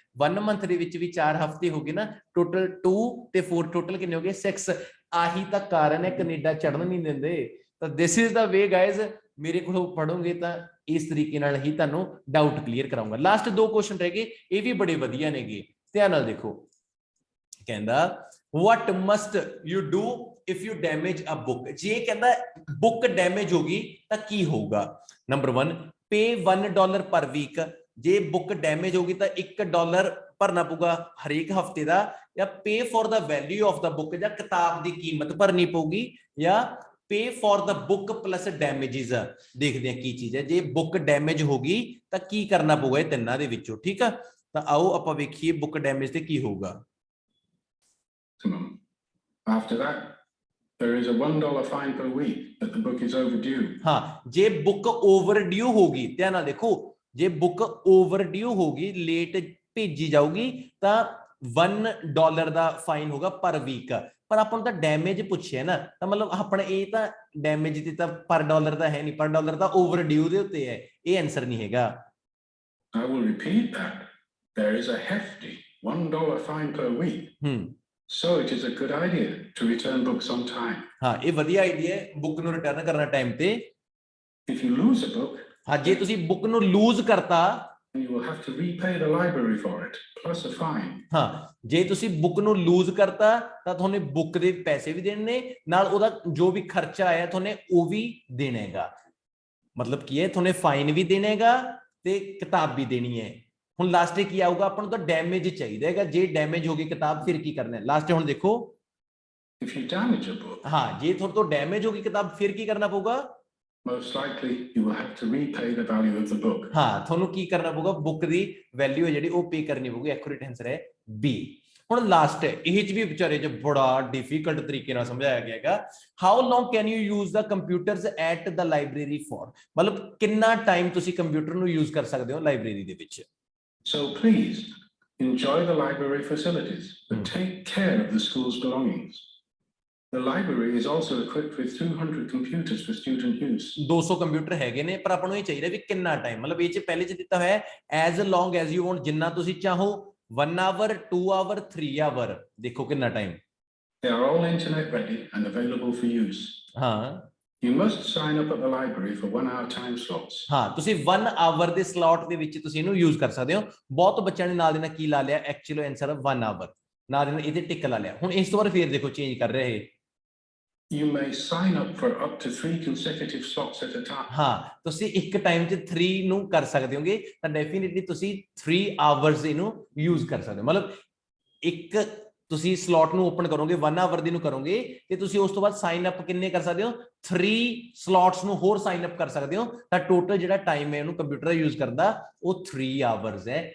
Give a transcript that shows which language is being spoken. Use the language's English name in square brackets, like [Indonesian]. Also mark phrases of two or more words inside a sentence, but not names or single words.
[Punjabi] 1 ਮੰਥ ਦੇ ਵਿੱਚ ਵੀ 4 ਹਫ਼ਤੇ ਹੋ ਗਏ ਨਾ, ਟੋਟਲ 2 ਤੇ 4 ਟੋਟਲ ਕਿੰਨੇ ਹੋ ਗਏ? 6। ਆਹੀ ਤਾਂ ਕਾਰਨ ਹੈ ਕੈਨੇਡਾ ਚੜਨ ਨਹੀਂ ਦਿੰਦੇ। ਤਾਂ [English] this is the way guys, [Punjabi] ਮੇਰੇ ਕੋਲੋਂ ਪੜੋਗੇ ਤਾਂ ਇਸ ਤਰੀਕੇ ਨਾਲ ਹੀ ਤੁਹਾਨੂੰ [English] doubt clear [Punjabi] ਕਰਾਉਂਗਾ। ਲਾਸਟ 2 ਕੁਐਸਚਨ ਰਹਿ ਗਏ, ਇਹ ਵੀ ਬੜੇ ਵਧੀਆ ਨੇਗੇ, ਧਿਆਨ ਨਾਲ ਦੇਖੋ। ਕਹਿੰਦਾ [English] what must you do if you damage a book? [Punjabi] ਜੇ ਕਹਿੰਦਾ [English] book damage [Punjabi] ਹੋ ਗਈ ਤਾਂ ਕੀ ਹੋਊਗਾ? ਨੰਬਰ 1, [English] pay $1 per week। [Punjabi] ਜੇ [English] book damage [Punjabi] ਹੋ ਗਈ ਤਾਂ $1 ਭਰਨਾ ਪਊਗਾ ਹਰੇਕ ਹਫਤੇ ਦਾ, ਜਾਂ [English] pay for the value of the book, [Punjabi] ਜਾਂ ਕਿਤਾਬ ਦੀ ਕੀਮਤ ਭਰਨੀ ਪਊਗੀ, ਜਾਂ [English] pay for the book plus damages। [Punjabi] ਦੇਖਦੇ ਹਾਂ ਕੀ ਚੀਜ਼ ਹੈ। ਜੇ [English] book damage [Punjabi] ਹੋ ਗਈ ਤਾਂ ਕੀ ਕਰਨਾ ਪਊਗਾ ਇਹ ਤਿੰਨਾਂ ਦੇ ਵਿੱਚੋਂ, ਠੀਕ ਆ? ਤਾਂ ਆਓ ਆਪਾਂ ਵੇਖੀਏ [English] book damage [Punjabi] ਤੇ ਕੀ ਹੋਊਗਾ। [English] After that, there is a $1 fine per week that the book is overdue. [Punjabi] ਹਾਂ, ਜੇ [English] book overdue [Punjabi] ਹੋਗੀ, ਧਿਆਨ ਨਾਲ ਦੇਖੋ, ਜੇ [English] book overdue [Punjabi] ਹੋਗੀ, ਲੇਟ ਭੇਜੀ ਜਾਊਗੀ, ਤਾਂ $1 ਦਾ ਫਾਈਨ ਹੋਗਾ [English] per week. [Punjabi] ਪਰ ਆਪਾਂ ਨੂੰ ਤਾਂ ਡੈਮੇਜ ਪੁੱਛਿਆ ਨਾ, ਤਾਂ ਮਤਲਬ ਆਪਣੇ ਇਹ ਤਾਂ ਡੈਮੇਜ ਤੇ ਤਾਂ [English] per dollar [Punjabi] ਤਾਂ ਹੈ ਨਹੀਂ, [English] per dollar [Punjabi] ਤਾਂ ਓਵਰਡਿਊ ਦੇ ਉੱਤੇ ਹੈ, ਇਹ ਆਨਸਰ ਨਹੀਂ ਹੈਗਾ। [English] I will repeat that. There is a hefty $1 fine per week. So it is a good idea to return books on time. [Punjabi] ਹਾਂ, ਇਹ ਵਧੀਆ ਆਈਡੀਆ ਹੈ ਬੁੱਕ ਨੂੰ ਰਿਟਰਨ ਕਰਨਾ ਟਾਈਮ ਤੇ। [English] If you lose a book, [Punjabi] ਹਾਂ, ਜੇ ਤੁਸੀਂ ਬੁੱਕ ਨੂੰ ਲੂਜ਼ ਕਰਤਾ, [English] you will have to repay the library for it, plus a fine. [Punjabi] ਹਾਂ, ਜੇ ਤੁਸੀਂ ਬੁੱਕ ਨੂੰ ਲੂਜ਼ ਕਰਤਾ ਤਾਂ ਤੁਹਾਨੂੰ ਬੁੱਕ ਦੇ ਪੈਸੇ ਵੀ ਦੇਣੇ ਨੇ, ਨਾਲ ਉਹਦਾ ਜੋ ਵੀ ਖਰਚਾ ਆਇਆ ਤੁਹਾਨੂੰ ਉਹ ਵੀ ਦੇਣਾ ਹੈਗਾ। ਮਤਲਬ ਕੀ ਹੈ, ਤੁਹਾਨੂੰ ਫਾਈਨ ਵੀ ਦੇਣਾ ਹੈਗਾ ਤੇ ਕਿਤਾਬ ਵੀ ਦੇਣੀ ਹੈ। ਹੁਣ ਲਾਸਟ ਕੀ ਆਊਗਾ, ਆਪਾਂ ਨੂੰ ਤਾਂ ਡੈਮੇਜ ਚਾਹੀਦਾ ਹੈਗਾ। ਜੇ ਡੈਮੇਜ ਹੋ ਗਈ ਕਿਤਾਬ ਫਿਰ ਕੀ ਕਰਨਾ ਹੈ? ਲਾਸਟ ਹੁਣ ਦੇਖੋ, [English] If you damage a book, [Punjabi] ਹਾਂ, ਜੇ ਤੁਹਾਡੇ ਤੋਂ ਡੈਮੇਜ ਹੋ ਗਈ ਕਿਤਾਬ ਫਿਰ ਕੀ ਕਰਨਾ ਪਊਗਾ? [English] most likely you will have to repay the value of the book. [Punjabi] ਹਾਂ, ਤੁਹਾਨੂੰ ਕੀ ਕਰਨਾ ਪਊਗਾ? ਬੁੱਕ ਦੀ ਵੈਲਿਊ ਹੈ ਜਿਹੜੀ ਉਹ ਪੇ ਕਰਨੀ ਪਊਗੀ। [English] accurate answer [Punjabi] ਹੈ ਬੀ। ਹੁਣ ਲਾਸਟ ਇਹ ਚ ਵੀ ਵਿਚਾਰੇ ਚ ਬੜਾ ਡਿਫਿਕਲਟ ਤਰੀਕੇ ਨਾਲ ਸਮਝਾਇਆ ਗਿਆ ਹੈਗਾ। [English] How long can you use the computers at the library for? [Punjabi] ਮਤਲਬ ਕਿੰਨਾ ਟਾਈਮ ਤੁਸੀਂ ਕੰਪਿਊਟਰ ਨੂੰ ਯੂਜ਼ ਕਰ ਸਕਦੇ ਹੋ ਲਾਇਬ੍ਰੇਰੀ ਦੇ ਵਿੱਚ। [English] So please enjoy the library facilities, but take care of the school's belongings. The library is also equipped with 200 computers for student use. [Punjabi] 200 ਕੰਪਿਊਟਰ ਹੈਗੇ ਨੇ, ਪਰ ਆਪਾਂ ਨੂੰ ਇਹ ਚਾਹੀਦਾ ਵੀ ਕਿੰਨਾ ਟਾਈਮ, ਮਤਲਬ ਇਹ ਚ ਪਹਿਲੇ ਚ ਦਿੱਤਾ ਹੋਇਆ ਹੈ [English] as long as you want, [Punjabi] ਜਿੰਨਾ ਤੁਸੀਂ ਚਾਹੋ, 1 hour 2 hour 3 hour। ਦੇਖੋ ਕਿੰਨਾ ਟਾਈਮ। [English] They are all internet ready and available for use. [Punjabi] ਹਾਂ, [English] You must sign up at the library for 1 hour time slots. [Punjabi] ਹਾਂ, ਤੁਸੀਂ 1 hour ਦੇ ਸਲੋਟ ਦੇ ਵਿੱਚ ਤੁਸੀਂ ਇਹਨੂੰ ਯੂਜ਼ ਕਰ ਸਕਦੇ ਹੋ। ਬਹੁਤ ਬੱਚਿਆਂ ਨੇ ਨਾਲ ਦੇ ਨਾਲ ਕੀ ਲਾ ਲਿਆ, [English] actual answer [Punjabi] 1 hour, ਨਾਲ ਦੇ ਨਾਲ ਇਹਦੇ ਟਿਕ ਲਾ ਲਿਆ। ਹੁਣ ਇਸ ਤੋਂ ਬਾਅਦ ਫੇਰ ਦੇਖੋ ਚੇਂਜ ਕਰ ਰਹੇ। [English] You may sign up for up to 3 consecutive slots at a time. [Punjabi] ਹਾਂ, ਤੁਸੀਂ ਇੱਕ ਟਾਈਮ 'ਚ 3 ਨੂੰ ਕਰ ਸਕਦੇ ਹੋਗੇ, ਤਾਂ ਡੈਫੀਨਿਟਲੀ ਤੁਸੀਂ 3 hours ਇਹਨੂੰ ਯੂਜ਼ ਕਰ ਸਕਦੇ ਹੋ। ਮਤਲਬ ਇੱਕ ਤੁਸੀਂ ਸਲੋਟ ਨੂੰ ਓਪਨ ਕਰੋਗੇ, 1 hour ਦੀ ਨੂੰ ਕਰੋਗੇ, ਤੇ ਤੁਸੀਂ ਉਸ ਤੋਂ ਬਾਅਦ [English] sign up [Punjabi] ਕਿੰਨੇ ਕਰ ਸਕਦੇ ਹੋ? 3 ਸਲੋਟਸ ਨੂੰ ਹੋਰ [English] sign up [Punjabi] ਕਰ ਸਕਦੇ ਹੋ। ਤਾਂ ਟੋਟਲ ਜਿਹੜਾ ਟਾਈਮ ਹੈ ਉਹਨੂੰ ਕੰਪਿਊਟਰ ਦਾ ਯੂਜ਼ ਕਰਦਾ ਉਹ 3 hours ਹੈ।